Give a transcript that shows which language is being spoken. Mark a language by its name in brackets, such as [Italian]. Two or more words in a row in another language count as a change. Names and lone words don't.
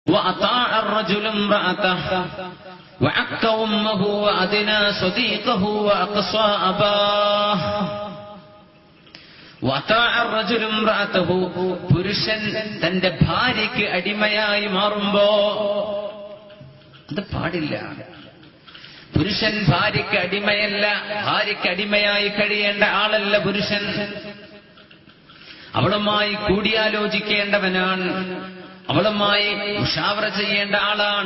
[Arabic] وأطاع الرجل امرأته وعق أمه وأدنى صديقه وأقصى أباه وأطاع الرجل امرأته [Malayalam] പുരുഷൻ തന്റെ ഭാര്യയ്ക്ക് അടിമയായി മാറുമ്പോ അത് പാടില്ല. പുരുഷൻ ഭാര്യയ്ക്ക് അടിമയല്ല, ഭാര്യയ്ക്ക് അടിമയായി കഴിയേണ്ട ആളല്ല പുരുഷൻ. അവളുമായി കൂടിയാലോചിക്കേണ്ടവനാണ്, അവളുമായി മുഷാവറ ചെയ്യേണ്ട ആളാണ്.